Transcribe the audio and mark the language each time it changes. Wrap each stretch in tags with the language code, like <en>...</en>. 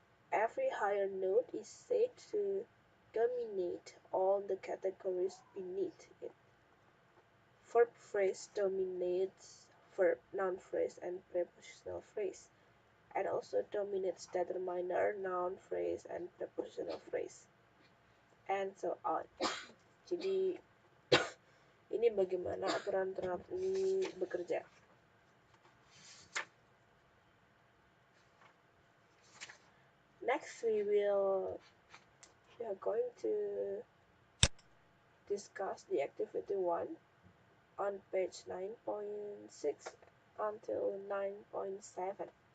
<en>Every higher note is said to dominate all the categories beneath it. Verb phrase dominates verb, noun phrase, and prepositional phrase, and also dominates determiner, noun phrase, and prepositional phrase, and so on.</en> <id>Jadi ini bagaimana aturan-aturan ini bekerja.</id> <en>Next we are going to discuss the activity 1 on page 9.6 until 9.7.</en>